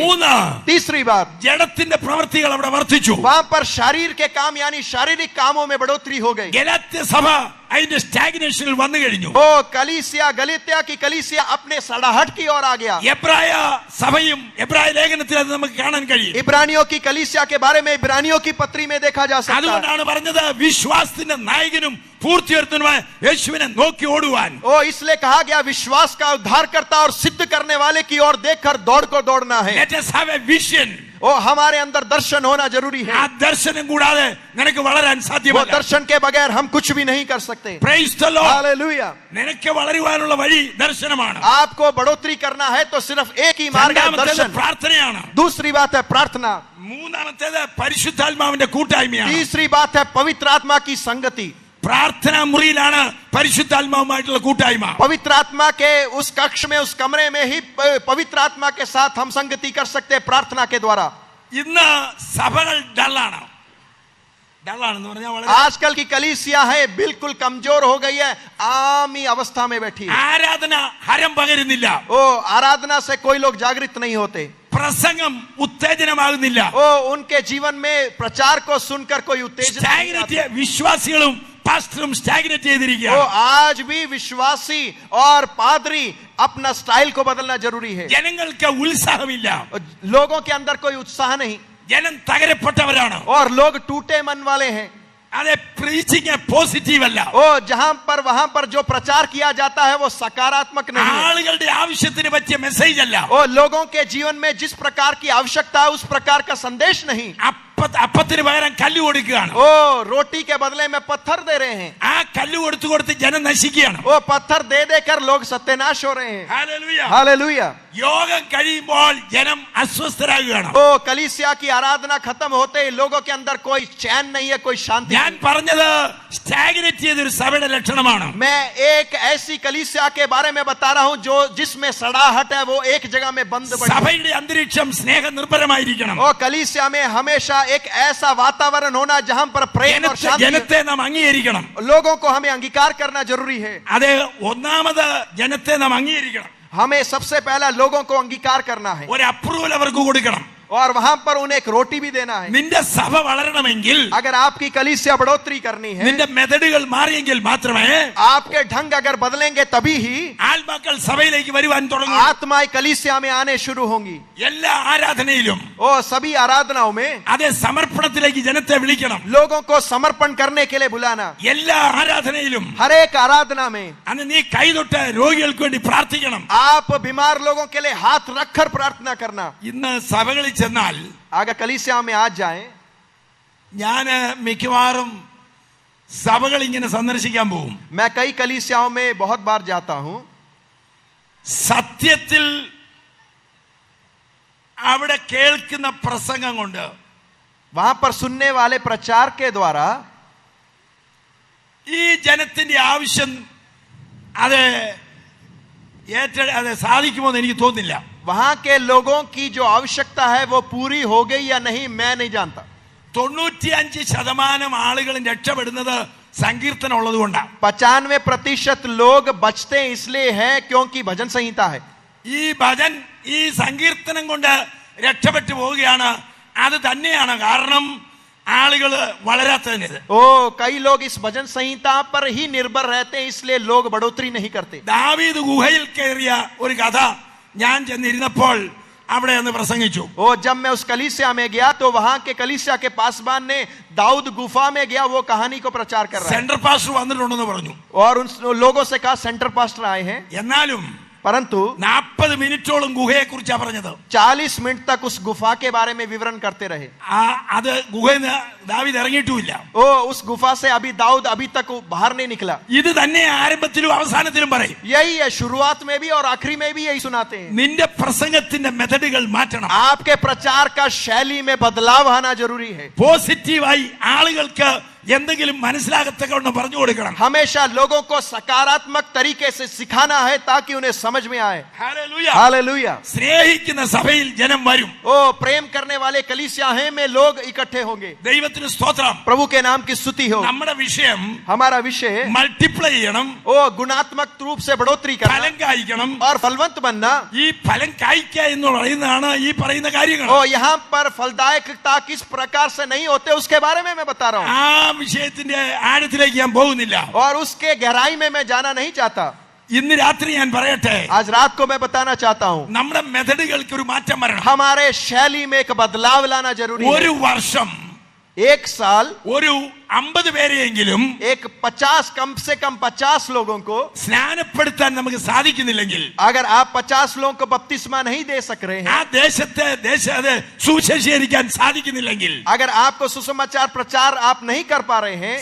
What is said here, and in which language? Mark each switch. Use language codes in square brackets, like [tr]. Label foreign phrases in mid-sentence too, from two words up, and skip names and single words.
[hi] 3, तीसरी बात, [ml] ജഡത്തിന്റെ പ്രവൃത്തികൾ അവിടെ വർദ്ധിച്ചു. [hi] वहां पर शरीर के काम यानी शारीरिक कामों में बढ़ोतरी हो गई. [ml] ഗലാത്യ സഭ അതിന്റെ സ്റ്റാഗ്നേഷനിൽ വന്നു കഴിഞ്ഞു. [hi] ओ कलीसिया गलातिया की कलीसिया अपने सड़ाहट की ओर आ गया. [ml] എബ്രായ സഭയും എബ്രായ ലേഖനത്തിൽ അത് നമുക്ക് കാണാൻ കഴിയും. [hi] इब्रानियों की कलीसिया के बारे में इब्रानियों की पत्री में देखा जा सकता है. [ml] അതുകൊണ്ടാണ് പറഞ്ഞത് വിശ്വാസത്തിന്റെ നായകനും പൂർത്തിവരുത്തനുമായ യേശുവിനെ നോക്കി ഓടുവാൻ. [hi] ओ इसलिए कहा गया विश्वास का उद्धारकर्ता और सिद्ध करने वाले की ओर देखकर दौड़ को दौड़ना है. [en] Let us have a vision. [hi] ओ हमारे अंदर दर्शन होना जरूरी है. [ml] ആ ദർശനം കൂടാതെ നിനക്ക് വളരാൻ [hi] वो [ml] സാധ്യമല്ല. [hi] दर्शन के बगैर हम कुछ भी नहीं कर सकते. [en] Praise the Lord. [hi] हालेलुया. [ml] നിനക്ക് വളരുവാനുള്ള വഴി ദർശനമാണ്. [hi] आपको बढ़ोतरी करना है तो सिर्फ एक ही मार्ग है, [ml] രണ്ടാമത്തേത് [hi] दर्शन. [ml] പ്രാർത്ഥനയാണ്. [hi] दूसरी बात है प्रार्थना. [ml] മൂന്നാമത്തേത് പരിശുദ്ധാത്മാവിന്റെ കൂട്ടായ്മയാണ്. [hi] तीसरी बात है पवित्र आत्मा की संगति. [ml] പ്രാർത്ഥനാ മുറിയിലാണ് പരിശുദ്ധാത്മാവുമായിട്ടുള്ള കൂട്ടായ്മ. [hi] पवित्र आत्मा के उस कक्ष में उस कमरे में ही पवित्र आत्मा के साथ हम संगति कर सकते हैं प्रार्थना के द्वारा. [ml] ഇന്ന് സഭകൾ ഡള്ളാണ്. ഡള്ളാണെന്ന് പറഞ്ഞാൽ വളരെ [hi] आजकल की कलीसिया है बिल्कुल कमजोर हो गई है, आम ही अवस्था में बैठी है. [ml] ആരാധന ഹരം പകരുന്നില്ല. [hi] ओ आराधना से कोई लोग जागृत नहीं होते. [ml] പ്രസംഗം ഉത്തേജനമാകുന്നില്ല. [hi] ओ उनके जीवन में प्रचार को सुनकर कोई उत्तेजना नहीं [ml] സ്റ്റാഗ്നേറ്റ് [hi] आती. [ml] വിശ്വാസികളും പാസ്റ്ററും സ്റ്റാഗ്നേറ്റ് [hi] ओ [ml] ചെയ്തിരിക്കുകയാണ്. [hi] आज भी विश्वासी और पादरी अपना स्टाइल को बदलना जरूरी है. [ml] ജനങ്ങൾക്ക് ഉത്സാഹമില്ല. [hi] लोगों के अंदर कोई उत्साह नहीं [ml] ജനം തകരപ്പെട്ടവരാണ്. [hi] और लोग टूटे मन वाले हैं. [ml] അതെ, [en] preaching positive [ml] അല്ല. [hi] ओ जहां पर वहां पर जो प्रचार किया जाता है वो सकारात्मक नहीं है. [ml] ആളുകളുടെ ആവശ്യത്തിന് പറ്റിയ മെസ്സേജ് അല്ല. [hi] ओ लोगों के जीवन में जिस प्रकार की आवश्यकता है उस प्रकार का संदेश नहीं. [ml] അപ്പത്തിന് പകരം കല്ല് കൊടുക്കുകയാണ്. [hi] ओ रोटी के बदले में पत्थर दे रहे हैं. [ml] ആ കല്ല് കൊടുത്ത് കൊടുത്ത് ജനം നശിക്കുകയാണ്. [hi] वो पत्थर दे देकर लोग सत्यानाश हो रहे हैं. [ml] ഹല്ലേലൂയ. [hi] हालेलुया. [ml] യോഗം കഴിയുമ്പോൾ ജനം അസ്വസ്ഥരാകുകയാണ്. [hi] ओ कलीसिया की आराधना खत्म होते ही लोगों के अंदर कोई चैन नहीं है, कोई शांति [ml] ഞാൻ [hi] नहीं. [ml] പറഞ്ഞത് സ്റ്റാഗ്നേറ്റ് ചെയ്തൊരു സഭയുടെ ലക്ഷണമാണ്. [hi] मैं एक ऐसी कलीसिया के बारे में बता रहा हूं जो जिसमें सड़ाहट है, वो एक जगह में बंद पड़ी है. [ml] സഭയുടെ അന്തരീക്ഷം സ്നേഹ നിർഭരമായിരിക്കണം. [hi] और कलीसिया में हमेशा एक ऐसा वातावरण होना जहां पर प्रेम और शांति. [ml] ജനത്തെ നാം അംഗീകരിക്കണം. [hi] लोगों को हमें अंगीकार करना जरूरी है. [ml] അതെ, ഒന്നാമത് ജനത്തെ നാം അംഗീകരിക്കണം. [hi] हमें सबसे पहला लोगों को अंगीकार करना है [ml] ഒരു അപ്രൂവൽ അവർക്ക് കൊടുക്കണം. [hi] और वहां पर उन्हें एक रोटी भी देना है. [ml] നിന്റെ സഭ വളരണമെങ്കിൽ, [hi] अगर आपकी कलीसिया बढ़ोतरी करनी है, [ml] നിന്റെ മെതഡുകൾ മാറിയെങ്കിൽ മാത്രമേ [hi] आपके ढंग अगर बदलेंगे तभी ही [ml] ആത്മാക്കൾ സഭയിലേക്ക് വരുവാൻ തുടങ്ങും. [hi] आत्माएं कलीसिया में आने शुरू होंगी. [ml] എല്ലാ ആരാധനയിലും [hi] ओ सभी आराधनाओं में [ml] അതേ സമർപ്പണത്തിലേക്ക് ജനത്തെ വിളിക്കണം. [hi] लोगों को समर्पण करने के लिए बुलाना. [ml] എല്ലാ ആരാധനയിലും [hi] हर एक आराधना में [ml] അന്ന് നീ കൈതൊട്ട് രോഗികൾക്ക് വേണ്ടി പ്രാർത്ഥിക്കണം. [hi] आप बीमार लोगों के लिए हाथ रखकर प्रार्थना करना. [ml] ഇന്ന് സഭകളിൽ ചെന്നാൽ [hi] अगर कलीसिया में आज जाएं, [ml] ഞാൻ മിക്കവാറും സഭകൾ ഇങ്ങനെ സന്ദർശിക്കാൻ പോകും. [hi] मैं कई कलीसियाओं में बहुत बार जाता हूं. [ml] സത്യത്തിൽ അവിടെ കേൾക്കുന്ന പ്രസംഗം കൊണ്ട്, [hi] वहां पर सुनने वाले प्रचार के द्वारा [ml] ഈ ജനത്തിന്റെ ആവശ്യം അത് സാധിക്കുമോ എന്ന് എനിക്ക് തോന്നുന്നില്ല. [hi] वहां के लोगों की जो आवश्यकता है वो पूरी हो गई या नहीं मैं नहीं जानता. [ml] 95% ആളുകളും രക്ഷപ്പെടുന്നത് സങ്കീർത്തനം ഉള്ളതുകൊണ്ടാണ്. [hi] 95% लोग बचते इसलिए हैं क्योंकि भजन संहिता है. [ml] ഈ ഭജൻ, ഈ സങ്കീർത്തനം കൊണ്ട് രക്ഷപ്പെട്ടു പോവുകയാണ്. അത് തന്നെയാണ് കാരണം ആളുകൾ വളരാത്തതിന്. [hi] ओ कई लोग इस भजन संहिता पर ही निर्भर रहते हैं इसलिए लोग बढ़ोतरी नहीं करते. [ml] ദാവീദ് ഗുഹയിൽ കയറിയ ഒരു കഥ ഞാൻ ചെന്നിരുന്നപ്പോൾ അവിടെ ഒന്ന് പ്രസംഗിച്ചു. [hi] ओ जब मैं उस कलीसिया में गया तो वहां के कलीसिया के पासवान ने दाऊद गुफा में गया वो कहानी को प्रचार कर रहा है. [en] central pastor [ml] വന്നിട്ടുണ്ടെന്ന് പറഞ്ഞു. [hi] और उन लोगों से कहा [en] center pastor [hi] आए हैं. [ml] എന്നാലും [hi] परंतु [ml] 40 മിനിറ്റോളം ഗുഹയെ കുറിച്ചാ പറഞ്ഞത്. [hi] 40 मिनट तक उस गुफा के बारे में विवरण करते रहे. [ml] അത് ഗുഹയിൽ ദാവീദ് ഇറങ്ങിയിട്ടുമില്ല. [hi] ओ उस गुफा से अभी दाऊद अभी तक बाहर नहीं निकला. [ml] ഇത് തന്നെ ആരംഭത്തിലും അവസാനത്തിലും പറയും. [hi] यही है, शुरुआत में भी और आखिरी में भी यही सुनाते हैं. [ml] നിന്റെ പ്രസംഗത്തിന്റെ മെത്തഡുകൾ മാറ്റണം. [hi] आपके प्रचार का शैली में बदलाव आना जरूरी है. [ml] പോസിറ്റീവായി ആളുകൾക്ക് എന്തെങ്കിലും മനസ്സിലാകത്തക്കവണ്ണം പറഞ്ഞു കൊടുക്കണം. [hi] हमेशा लोगों को सकारात्मक तरीके से सिखाना है ताकि उन्हें समझ में आए. [ml] ഹല്ലേലൂയ. [hi] हालेलुया. [ml] സ്നേഹിക്കുന്ന സഭയിൽ ജനം വരും. [hi] ओ प्रेम करने वाले कलीसिया है में लोग इकट्ठे होंगे. [ml] ദൈവത്തിന് സ്തോത്രം. [hi] प्रभु के नाम की स्तुति हो. [ml] നമ്മുടെ വിഷയം [hi] हमारा विषय [ml] മൾട്ടിപ്ലൈ ചെയ്യണം, [hi] ओ गुणात्मक रूप से बढ़ोतरी करना [ml] ഫലം കായ്ക്കണം. [hi] और फलवंत बनना. [ml] ഈ ഫലം കായ്ക്കുക എന്ന് പറയുന്നതാണ് ഈ പറയുന്ന കാര്യങ്ങൾ. [hi] ओ यहाँ पर फलदायकता किस प्रकार से नहीं होते उसके बारे में मैं बता रहा हूँ. [ml] ആ വിഷയത്തിന്റെ ആഴത്തിലേക്ക് ഞാൻ പോകുന്നില്ല. [hi] और उसके गहराई में मैं जाना नहीं चाहता. [ml] ഇന്ന് രാത്രി ഞാൻ പറയട്ടെ, [hi] आज रात को मैं बताना चाहता हूँ [ml] നമ്മുടെ മെത്തഡുകൾക്ക് ഒരു മാറ്റം വരണം. [hi] हमारे शैली में एक बदलाव लाना जरूरी [ml] ഒരു [hi] है. [ml] വർഷം [hi] एक साल [ml] ഒരു 50 പേരെയെങ്കിലും [hi] एक 50 कम से कम 50 लोगों को [ml] സ്നാനപ്പെടുത്താൻ നമുക്ക് സാധിക്കുന്നില്ലെങ്കിൽ, [hi] अगर आप 50 लोगों को बपतिस्मा नहीं दे सक रहे [ml] ആ [hi] हैं, [ml] ദേശത്തെ സുവിശേഷീകരിക്കാൻ സാധിക്കുന്നില്ലെങ്കിൽ, [hi] अगर आपको सुसमाचार प्रचार आप नहीं कर पा रहे हैं,